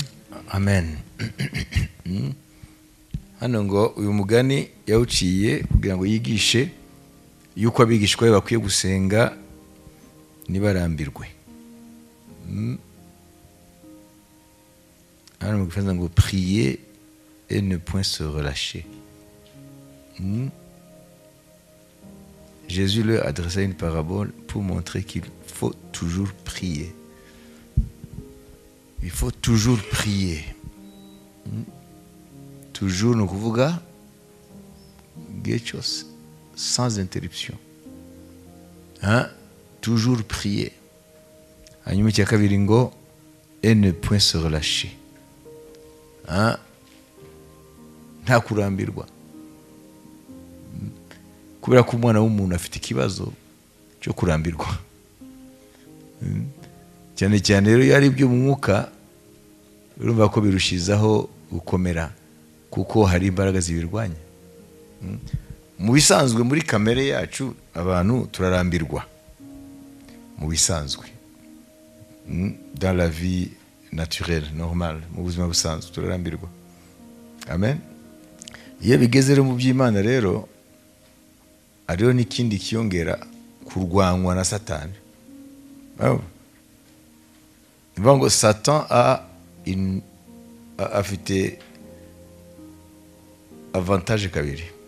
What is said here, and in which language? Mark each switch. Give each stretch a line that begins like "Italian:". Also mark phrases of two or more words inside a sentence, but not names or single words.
Kinyarwanda: Amen. Hano ngo uyu mugani yawuciye kugira ngo yigishe yuko abigishwa be bakwiye gusenga nibarambirwe. Hano mu Gifaransa ngo
French: prier et ne point se relâcher. Jésus leur adressa une parabole pour montrer qu'il faut toujours prier. Il faut toujours prier. Toujours
Kinyarwanda: no kuvuga gechos
French: sans interruption. Toujours prier.
Kinyarwanda: Hanyuma cya kabiri ngo
French: et ne point se relâcher.
Kinyarwanda: Nta kurambirwa. Kubera ko umwana w'umuntu afite ikibazo cyo kurambirwa. Cyane cyane rero yari ibyo mu mwuka, urumva ko birushizaho gukomera kuko hari imbaraga zibirwanya. Mu bisanzwe muri kamere yacu abantu turarambirwa. Mu bisanzwe.
French: Dans la vie naturelle, normale,
Kinyarwanda: mu buzima busanzwe turarambirwa. Amen. Iyo bigeze rero mu by'Imana rero, ariyo n'ikindi kiyongera kurwanywa na Satani. Ngo Satan afite avantage kabiri.